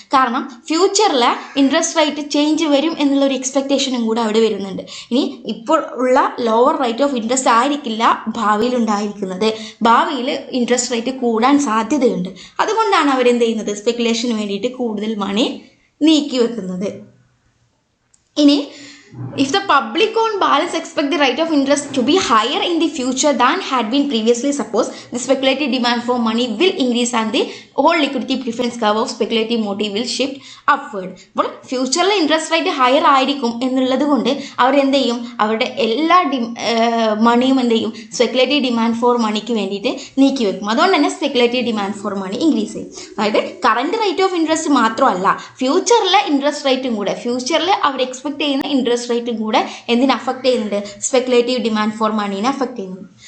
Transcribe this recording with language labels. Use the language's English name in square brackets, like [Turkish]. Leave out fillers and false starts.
[Malayalam] കാരണം ഫ്യൂച്ചറിൽ interest rate change വരും എന്നുള്ള ഒരു എക്സ്പെക്ടേഷനും കൂടെ അവിടെ വരുന്നുണ്ട്. ഇനി ഇപ്പോൾ ഉള്ള ലോവർ റേറ്റ് ഓഫ് ഇൻട്രസ്റ്റ് ആയിരിക്കില്ല ഭാവിയിൽ ഉണ്ടായിരിക്കുന്നത്, ഭാവിയിൽ ഇൻട്രസ്റ്റ് റേറ്റ് കൂടാൻ സാധ്യതയുണ്ട്. അതുകൊണ്ടാണ് അവരെന്ത് ചെയ്യുന്നത്, സ്പെക്കുലേഷന് വേണ്ടിയിട്ട് കൂടുതൽ മണി നീക്കി വെക്കുന്നത്. [English] ഇനി if the public on balance expect the rate of interest to be higher in the future than had been previously supposed, the speculative demand for money will increase and the whole liquidity preference curve of speculative motive will shift upward. [Malayalam] അപ്പോൾ ഫ്യൂച്ചറിൽ interest rate higher ആയിരിക്കും എന്നുള്ളത് കൊണ്ട് അവരെന്ത് ചെയ്യും, അവരുടെ എല്ലാ മണിയും എന്ത് ചെയ്യും, സ്പെക്കുലേറ്റീവ് ഡിമാൻഡ് ഫോർ മണിക്ക് വേണ്ടിയിട്ട് നീക്കി വെക്കും. അതുകൊണ്ട് തന്നെ speculative demand for money increase ചെയ്യും. അതായത് കറണ്ട് റേറ്റ് ഓഫ് ഇൻട്രസ്റ്റ് മാത്രമല്ല, ഫ്യൂച്ചറിലെ ഇൻട്രസ്റ്റ് റേറ്റും കൂടെ, ഫ്യൂച്ചറിൽ അവർ എക്സ്പെക്ട് ചെയ്യുന്ന ഇൻട്രസ്റ്റ് റേറ്റും കൂടെ എന്തിനെ അഫക്ട് ചെയ്യുന്നുണ്ട്, സ്പെക്കുലേറ്റീവ് ഡിമാൻഡ് ഫോർ മണീനെ അഫക്ട് ചെയ്യുന്നുണ്ട്.